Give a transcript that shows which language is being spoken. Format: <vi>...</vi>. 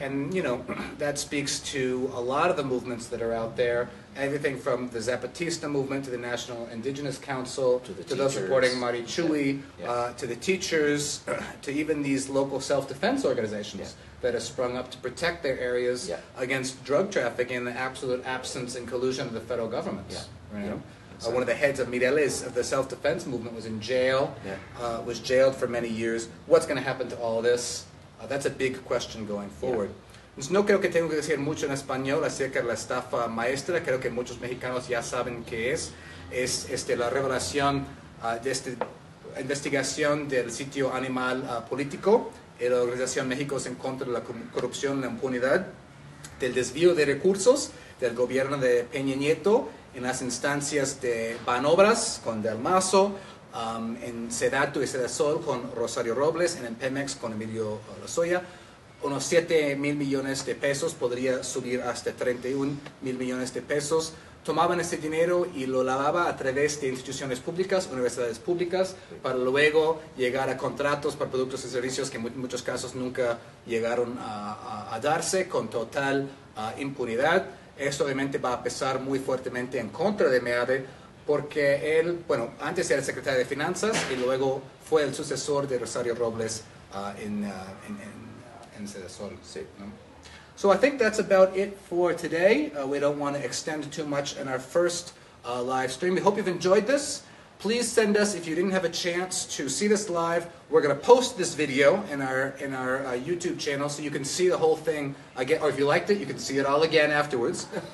<en>And, that speaks to a lot of the movements that are out there, everything from the Zapatista movement to the National Indigenous Council, to those supporting Marichuy, to the teachers, to even these local self-defense organizations that have sprung up to protect their areas against drug trafficking in the absolute absence and collusion of the federal governments. One of the heads of Mireles of the self-defense movement was in jail, was jailed for many years. What's going to happen to all this? That's a big question going forward.</en> <es>Entonces, no creo que tengo que decir mucho en español acerca de la estafa maestra. Creo que muchos mexicanos ya saben qué es. Es la revelación de esta investigación del sitio Animal Político y la Organización México en contra de la corrupción y la impunidad, del desvío de recursos del gobierno de Peña Nieto en las instancias de Banobras con Del Mazo, en Sedato y Sedasol con Rosario Robles, en el Pemex con Emilio Lozoya. Unos 7,000 millones de pesos, podría subir hasta 31,000 millones de pesos. Tomaban ese dinero y lo lavaba a través de instituciones públicas, universidades públicas, para luego llegar a contratos para productos y servicios que en muchos casos nunca llegaron a darse, con total impunidad. Esto obviamente va a pesar muy fuertemente en contra de Meade, porque él, antes era secretario de Finanzas y luego fue el sucesor de Rosario Robles en Sedasol. Sí, ¿no?</es> <en>So I think that's about it for today. We don't want to extend too much in our first live stream. We hope you've enjoyed this. Please send us, if you didn't have a chance to see this live, we're going to post this video in our YouTube channel so you can see the whole thing again, or if you liked it, you can see it all again afterwards.</en>